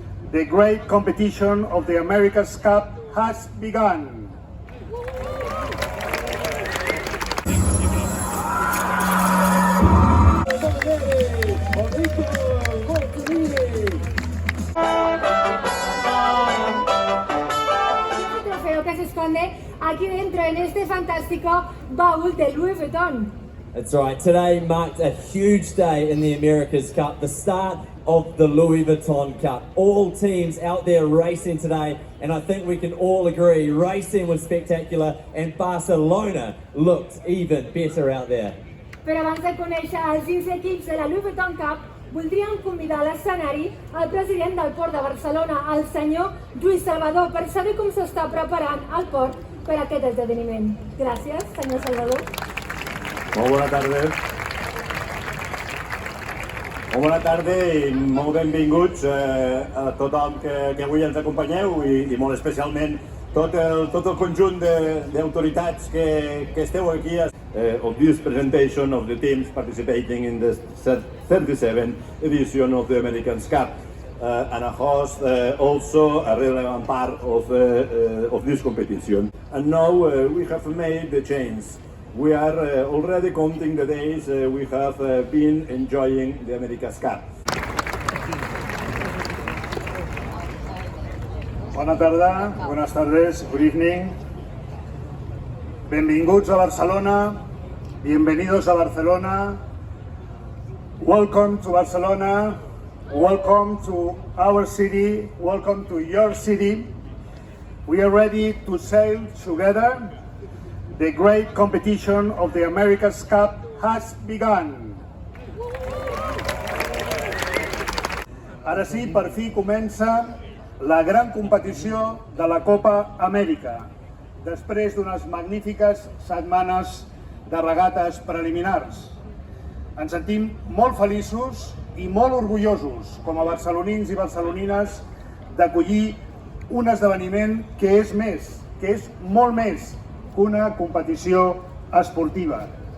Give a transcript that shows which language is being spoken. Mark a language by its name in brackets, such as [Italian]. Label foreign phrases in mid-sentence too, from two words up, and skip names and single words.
[English] The great competition of the America's Cup has begun. [Spanish] El trofeo que se esconde aquí dentro en este fantástico baúl de Louis Vuitton. [English] That's right, today marked a huge day in the America's Cup, the start of the Louis Vuitton Cup. All teams out there racing today, and I think we can all agree, racing was spectacular and Barcelona looked even better out there. [Catalan] Però abans de conèixer els 15 equips de la Louis Vuitton Cup, voldríem convidar a l'escenari el president del Port de Barcelona, el senyor Lluís Salvador, per saber com s'està preparant el port per a aquest esdeveniment. Gràcies, senyor Salvador. Molt bona tarda. Molt bona tarda i molt benvinguts a tothom que avui ens acompanyeu i molt especialment tot el conjunt d'autoritats que esteu aquí [English] of this presentation of the teams participating in the 37th edition of the America's Cup and a host also a relevant part of this competition. And now we have made the change. We are already counting the days we have been enjoying the America's Cup. [Catalan] Bona tarda, [Spanish] buenas tardes, [English] good evening. [Catalan] Benvinguts a Barcelona, [Spanish] bienvenidos a Barcelona. [English] Welcome to Barcelona, welcome to our city, welcome to your city. We are ready to sail together. The great competition of the America's Cup has begun. [Catalan] Ara sí, per fi comença la gran competició de la Copa Amèrica, després d'unes magnífiques setmanes de regates preliminars. Ens sentim molt feliços i molt orgullosos, com a barcelonins i barcelonines, d'acollir un esdeveniment que és més, que és molt més que una competició esportiva.